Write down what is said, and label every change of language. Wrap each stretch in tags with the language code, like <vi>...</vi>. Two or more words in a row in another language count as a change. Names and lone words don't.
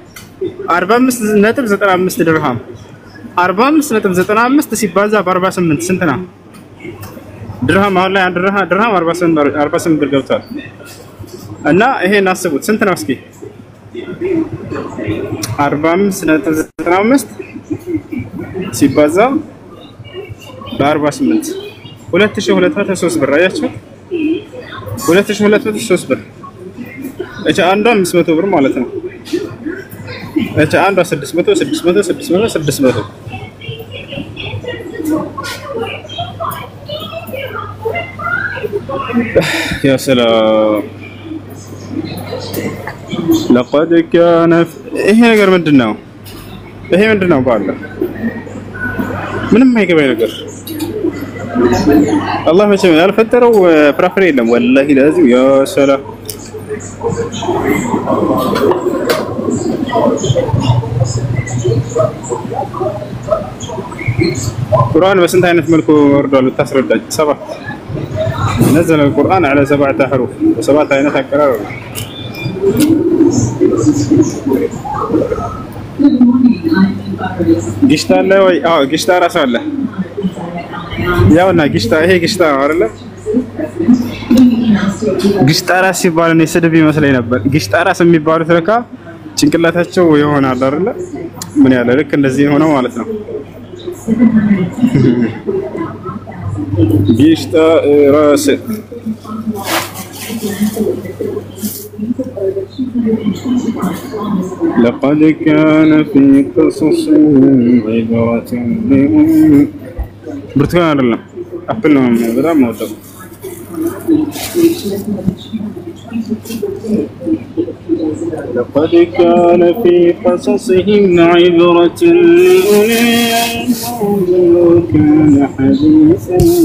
<am>45.95 ድርሃም 45.95 ሲባዛ በ48 ስንት ነው ድርሃም አሁን ላይ 1 ድርሃም 48 ብር ገብቷል እና ይሄን አስቡት ስንት ነው እስኪ 45.95 ሲባዛ በ48 2203 ብር አያችሁ 2203 ብር እቻ አንዷ 500 ብር ማለት ነው እቻ አንዷ 600</am> <ar>يا سلام لقد كان</ar> <am>ይሄ ነገር ምንድነው ባላ ምንም አይገባኝ ነገር አላህ መቼም ያልፈጠረው ፍራፍሬ የለም ወላሂ ለዚህ</am> <ar>يا سلام</ar> <am>ቁርአን በስንት አይነት መልኩ ወርዷል ብታስረዳኝ 7</am> <ar>نزل القرآن على 7 حروف</ar> <am>و7 አይነት አቀራረብ ግሽታ አለ ወይ አዎ ግሽታ ራስ አለ ያውና ግሽታ ይሄ ግሽታ አይደለ ግሽታ ራስ ሲባል ነው ስድብ ይመስለኝ ነበር ግሽታ ራስ የሚባሉት ለካ ጭንቅላታቸው ይሆናል አይደለ ምን ያለ ልክ እንደዚህ ሆነው ማለት ነው ግሽታ ራስ</am> <ar>لقد كان في قصصهم عبرة لأولي برتقال</ar> <am>አይደለም አፕል ነው በጣም ነው</am> <ar>لقد كان في قصصهم عبرة لأولي الألباب كان حديثا</ar>